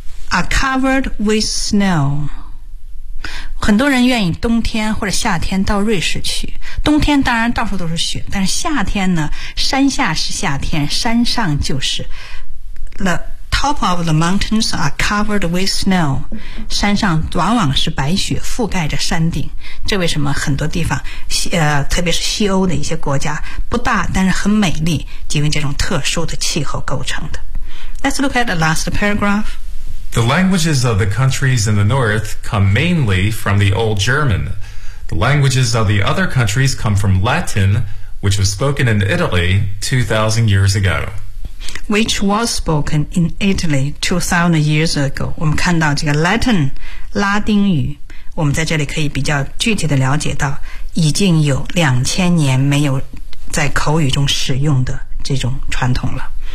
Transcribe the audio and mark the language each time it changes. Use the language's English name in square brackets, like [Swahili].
[English] Are covered with snow。 [Chinese] 很多人愿意冬天或者夏天到瑞士去，冬天当然到处都是雪，但是夏天呢，山下是夏天，山上就是 [English] The top of the mountains are covered with snow. [Chinese] 山上往往是白雪覆盖着山顶。这为什么很多地方，特别是西欧的一些国家，不大但是很美丽，因为这种特殊的气候构成的。 [English] Let's look at the last paragraph. The languages of the countries in the north come mainly from the old GermanThe languages of the other countries come from Latin, which was spoken in Italy 2,000 years ago. which was spoken in Italy 2,000 years ago. [Chinese] 我们看到这个 Latin, 拉丁语，我们在这里可以比较具体的了解到已经有2000年没有在口语中使用的这种传统了。